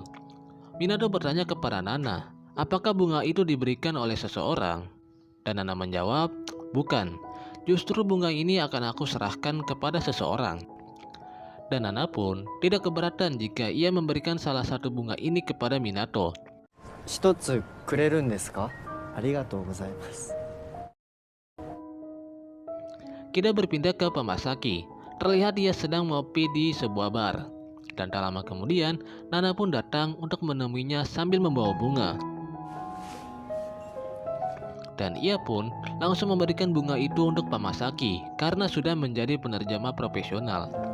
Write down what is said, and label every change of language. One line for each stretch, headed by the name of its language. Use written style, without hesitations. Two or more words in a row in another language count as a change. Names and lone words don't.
Indonesian: Minato bertanya kepada Nana, apakah bunga itu diberikan oleh seseorang? Dan Nana menjawab, bukan. Justru bunga ini akan aku serahkan kepada seseorang. Dan Nana pun tidak keberatan jika ia memberikan salah satu bunga ini kepada Minato.
Japanese: 一つくれるんですか？ありがとうございます。
Indonesian: Kita berpindah ke Pamasaki. Terlihat dia sedang ngopi di sebuah bar. Dan tak lama kemudian, Nana pun datang untuk menemuinya sambil membawa bunga. Dan ia pun langsung memberikan bunga itu untuk Pamasaki karena sudah menjadi penerjemah profesional.